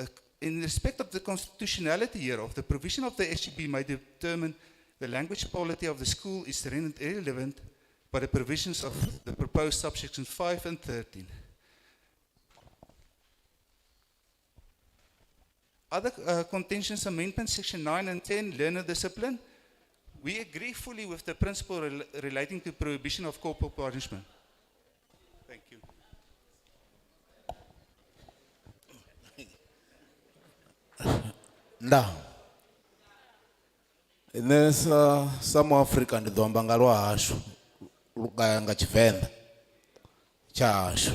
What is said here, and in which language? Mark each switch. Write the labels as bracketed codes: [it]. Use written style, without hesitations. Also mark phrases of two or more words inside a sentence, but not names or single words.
[en] The In respect of the constitutionality hereof, the provision of the SGB may determine the language quality of the school is rendered irrelevant by the provisions of the proposed subsections 5 and 13. Other contentions amendments, section 9 and 10, learner discipline. We agree fully with the principle relating to prohibition of corporal punishment. Thank you. [ve] Nda. Ine sa mu Africa ndi ḓo amba nga lwa hashu nga Tshivenḓa tsha hashu.